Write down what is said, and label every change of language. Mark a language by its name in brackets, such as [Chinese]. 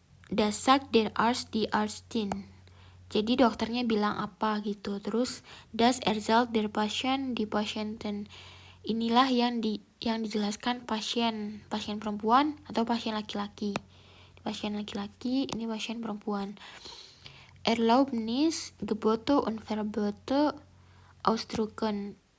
[German] Das sagt der Arzt die Ärztin. [Indonesian] Jadi dokternya bilang apa gitu. [German] Terus das erzählt der Patient die Patienten. [Indonesian] Inilah yang dijelaskan pasien perempuan atau pasien laki-laki. Pasien laki-laki, ini pasien perempuan. [German] Erlaubnis, Gebote und Verbote ausdrücken.